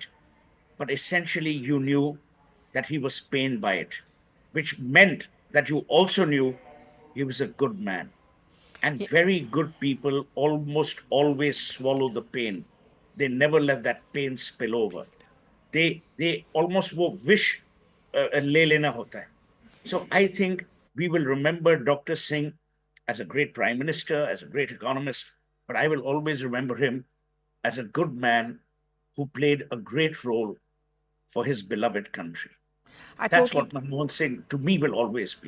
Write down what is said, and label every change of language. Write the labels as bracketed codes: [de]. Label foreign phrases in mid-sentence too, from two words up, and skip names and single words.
[en] But essentially, you knew that he was pained by it, which meant that you also knew he was a good man. And very good people almost always swallow the pain. They never let that pain spill over. They almost wish [hi] ले लेना होता है. [en] So I think we will remember Dr. Singh as a great prime minister, as a great economist, but I will always remember him as a good man who played a great role for his beloved country. That's what Manmohan Singh, to me, will always be.